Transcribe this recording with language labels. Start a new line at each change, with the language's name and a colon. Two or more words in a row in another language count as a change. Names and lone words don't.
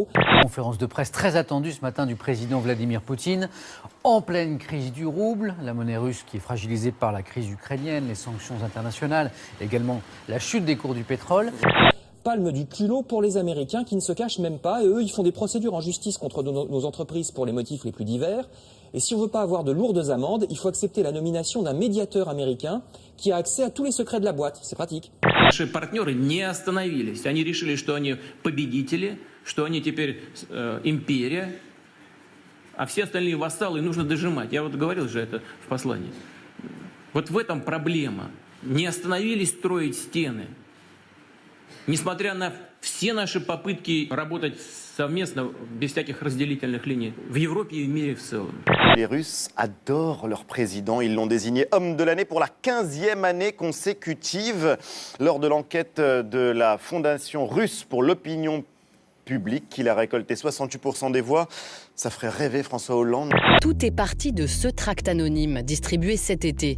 French: Conférence de presse très attendue ce matin du président Vladimir Poutine, en pleine crise du rouble, la monnaie russe qui est fragilisée par la crise ukrainienne, les sanctions internationales, également la chute des cours du pétrole. Palme du culot pour les Américains qui ne se cachent même pas. Et eux, ils font des procédures en justice contre nos entreprises pour les motifs les plus divers. Et si on ne veut pas avoir de lourdes amendes, il faut accepter la nomination d'un médiateur américain qui a accès à tous les secrets de la boîte. C'est pratique.
Russian: Наши партнеры не остановились. Они решили, что они победители, что они теперь империя, а все остальные вассалы нужно дожимать. Я вот говорил же это в послании. Вот в этом проблема. Не остановились строить стены. Несмотря на все наши попытки работать совместно, без всяких разделительных линий, в Европе и в мире в целом.
French: Les Russes adorent leur président. Ils l'ont désigné homme de l'année pour la 15e année consécutive. Lors de l'enquête de la Fondation russe pour l'opinion publique, il a récolté 68% des voix. Ça ferait rêver François Hollande. Tout est parti de ce tract anonyme distribué cet été.